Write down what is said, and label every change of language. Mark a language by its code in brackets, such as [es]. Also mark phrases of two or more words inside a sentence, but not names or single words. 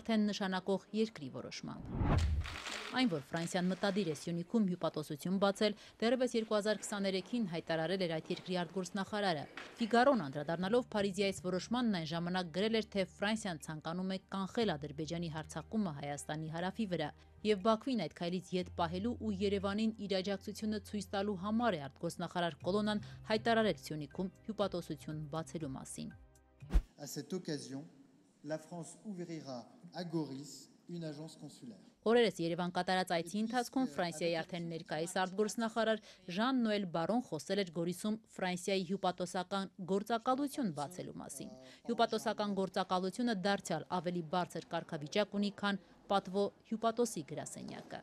[hy] արդեն նշանակող երկրի որոշմամբ։ Այն, որ Ֆրանսիան մտադիր է Սյունիքում հյուպատոսություն բացել, դեռևս 2023-ին հայտարարել էր այդ երկրի արտգործնախարարը։ Ֆիգարոն անդրադառնալով Փարիզի այս որոշմանն այն ժամանակ գրել էր, թե Ֆրանսիան ցանկանում է կանխել Ադրբեջանի հարձակումը Հայաստանի հարավի վրա, եւ Բաքվին այդ քայլից յետ պահելու ու Երևանին իր աջակցությունը ցույց տալու համար է արտգործնախարար Կոլոնան հայտարարել Սյունիքում հյուպատոսություն բացելու մասին։ [fr] À cette occasion, la France ouvrira à Goris une agence consulaire. [hy] Օրերս Երևան կատարած այցի ընթացքում Ֆրանսիայի արդեն ներկայիս արտգործնախարար Ժան Նոել Բարոն խոսել էր Գորիսում Ֆրանսիայի հյուպատոսական գործակալություն բացելու մասին։ Հյուպատոսական գործակալությունը դարձյալ ավելի բարձր կարգավիճակ ունի, քան պատվո հյուպատոսի գրասենյակը։